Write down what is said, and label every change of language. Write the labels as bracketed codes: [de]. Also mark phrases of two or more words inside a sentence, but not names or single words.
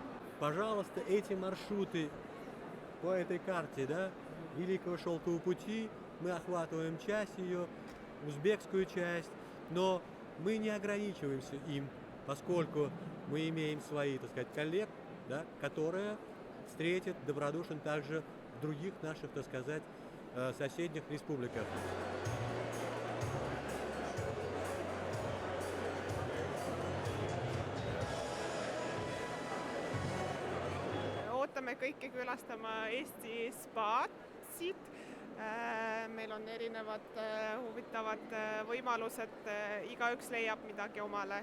[ru] Пожалуйста, эти маршруты по этой карте, да, Великого Шелкового пути, мы охватываем часть ее, узбекскую часть, но мы не ограничиваемся им, поскольку мы имеем свои, так сказать, коллег, да, которые встретят добродушно также в других наших, так сказать, соседних республиках. [et] Ootame kõiki külastama Eesti spaasid. Meil on erinevad huvitavad võimalused, igaüks leiab midagi omale.